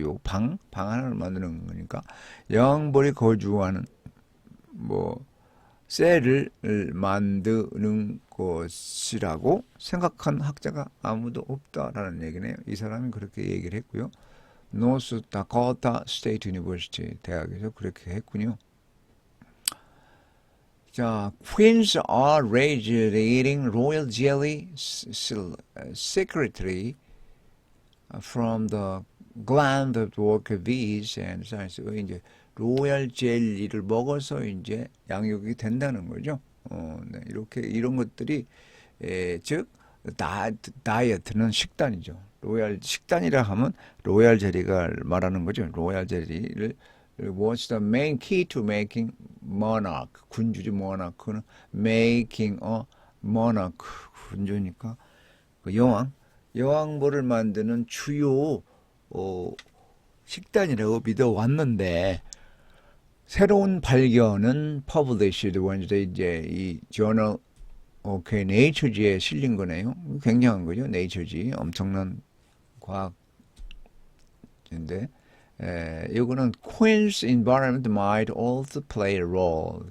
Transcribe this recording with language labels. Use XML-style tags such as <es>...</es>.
<ko>요 방 하나를 만드는 거니까 여왕벌이 거주하는 뭐 셀을 만드는 것이라고 생각한 학자가 아무도 없다라는 얘기네요. 이 사람이 그렇게 얘기를 했고요. 노스 다코타 스테이트 유니버시티 대학에서 그렇게 했군요.</ko> <en>자, queens are raised eating royal jelly secretly from the gland of the worker bees and science.</en> <ko>이제 로얄 젤리를 먹어서 이제 양육이 된다는 거죠. 네, 이렇게 이런 것들이 즉 다이어트는 식단이죠. 식단이라 하면 로얄 젤리가 말하는 거죠. 로얄 젤리를</ko> <en>What's the main key to making monarch?</en> <ko>군주지 monarch는</ko> <en>making a monarch</en> <ko>군주니까 그 여왕벌을 만드는 주요 식단이라고 믿어왔는데 새로운 발견은</ko> <en>published Wednesday</en> <ko>이제 이 journal Nature지에 실린 거네요. 굉장한 거죠.</ko> <en>Nature지</en> <ko>엄청난 과학인데 이거는</ko> <en>Queen's environment might also play a role.</en>